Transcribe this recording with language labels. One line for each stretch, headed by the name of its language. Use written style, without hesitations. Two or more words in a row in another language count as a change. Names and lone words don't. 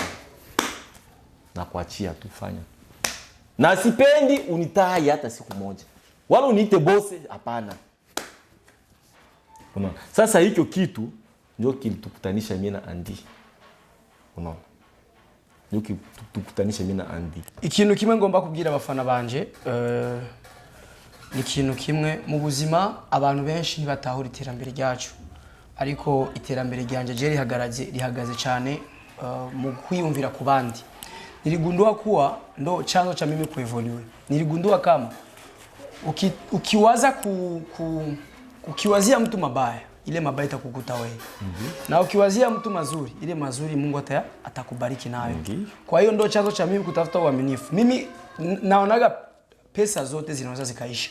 Swahili: Na kuachia tu fanya. Na sipendi unitai hata siku moja. Wala uniite Bose, hapana. Unaona? Sasa hicho kitu ndio kilitukutanisha mimi na Andy. Unaona? Ndio kilitukutanisha mimi na Andy.
Rundi: Ikintu kimwe ngomba kubwira abafana banje, ni ikintu kimwe mu buzima abantu benshi ntibatahura iterambere ryacu. Ariko iterambere ryanje je rihagaze cyane mu kwiyumvira ku bandi.
Swahili: Niligundua kuwa ndo chanzo cha mimi kuevolve. Niligundua kama ukiwazia mtu mabaya, ile mabaya itakukuta wewe. Na ukiwazia mtu mazuri, ile mazuri Mungu atakubariki nayo. Kwa hiyo ndo chanzo cha mimi kutafuta uaminifu. Mimi naonaga pesa zote zinaweza zikaisha.